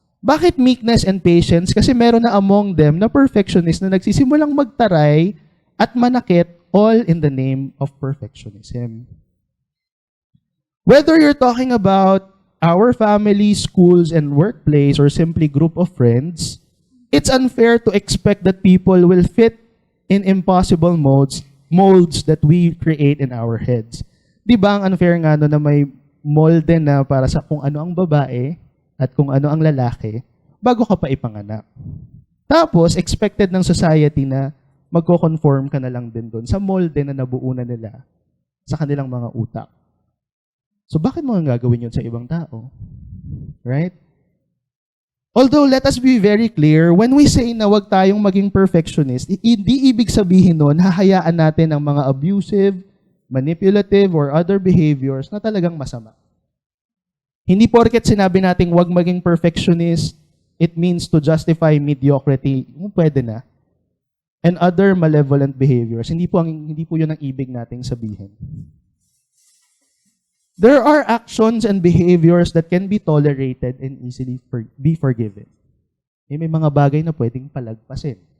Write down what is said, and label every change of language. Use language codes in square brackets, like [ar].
[tl] Bakit meekness and patience? Kasi meron na [en] among them [tl] na perfectionist na nagsisimulang magtaray at manakit [en] all in the name of perfectionism. Whether you're talking about our family, schools, and workplace, or simply group of friends, it's unfair to expect that people will fit in impossible molds that we create in our heads. [tl] Di ba ang unfair nga no na may molde na para sa kung ano ang babae at kung ano ang lalaki bago ka pa ipanganak. Tapos, expected ng society na magko-conform ka na lang din doon sa molde na nabuo na nila sa kanilang mga utak. So, bakit mo nga gagawin yun sa ibang tao? Right? [en] Although, let us be very clear, when we say [tl] na wag tayong maging perfectionist, hindi ibig sabihin nun, hahayaan natin ang mga abusive, manipulative, or other behaviors na talagang masama. Hindi porket sinabi nating wag maging perfectionist, [en] it means to justify mediocrity. [tl] Pwede na. [en] And other malevolent behaviors. [tl] Hindi po yun ang ibig nating sabihin. [en] There are actions and behaviors that can be tolerated and easily be forgiven. [tl] May mga bagay na pwedeng palagpasin.